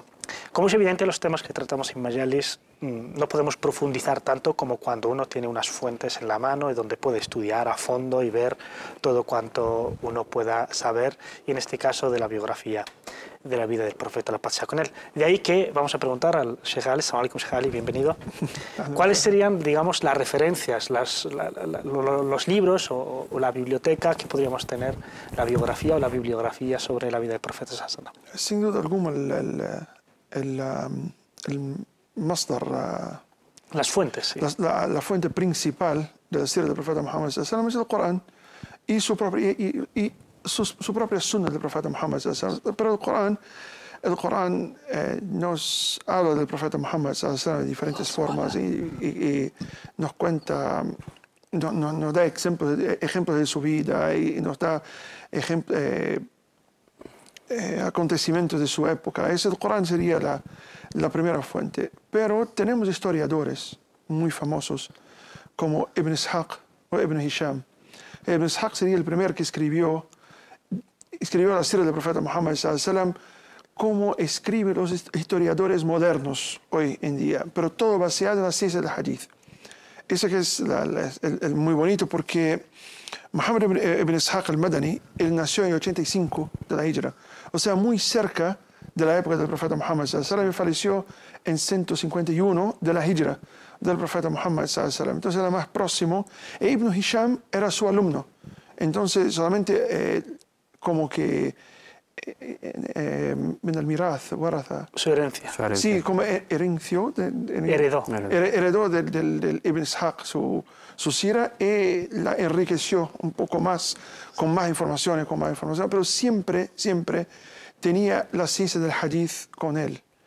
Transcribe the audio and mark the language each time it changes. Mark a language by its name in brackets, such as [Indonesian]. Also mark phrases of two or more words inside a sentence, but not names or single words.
[Spanish] Como es evidente, los temas que tratamos en Majalis no podemos profundizar tanto como cuando uno tiene unas fuentes en la mano y donde puede estudiar a fondo y ver todo cuanto uno pueda saber, y en este caso de la biografía de la vida del profeta, la paz sea con él. De ahí que vamos a preguntar al Sheikh Ali. [Arabic] السلام عليكم، شيخ علي, [Spanish] bienvenido. ¿Cuáles serían, digamos, las referencias, los libros o la biblioteca que podríamos tener, la biografía o la bibliografía sobre la vida del profeta [Arabic] صلى الله عليه وسلم? [Spanish] Sin duda alguna el masdar, las fuentes, sí. La fuente principal de la sira del profeta Muhammad [Arabic] صلى الله عليه وسلم [Spanish] es el Corán y su propia sunna del profeta Muhammad [Arabic] صلى الله عليه وسلم. [Spanish] Pero el Corán nos habla del profeta Muhammad [Arabic] صلى الله عليه وسلم [Spanish] de diferentes formas y nos cuenta, nos da ejemplos de su vida y nos da acontecimientos de su época. El Corán sería la primera fuente. Pero tenemos historiadores muy famosos como Ibn Ishaq o Ibn Hisham. Ibn Ishaq sería el primero que escribió la sira del profeta Muhammad [Arabic] صلى الله عليه وسلم [Spanish] como escriben los historiadores modernos hoy en día, pero todo basado en la ciencia del hadith. Ese que es el muy bonito, porque Muhammad ibn Ishaq al-Madani, él nació en el 85 de la Hijra, o sea, muy cerca de la época del profeta Muhammad [Arabic] صلى الله عليه وسلم, [Spanish] y falleció en 151 de la Hijra del profeta Muhammad [Arabic] صلى الله عليه وسلم. [Spanish] Entonces era más próximo, e Ibn Hisham era su alumno. Entonces solamente como que [Arabic] من الميراث، ورث. [Spanish] Su herencia. Sí, como herenció. Heredó del Ibn Ishaq su sira y la enriqueció un poco más, con más información, pero siempre tenía la ciencia del hadith con él.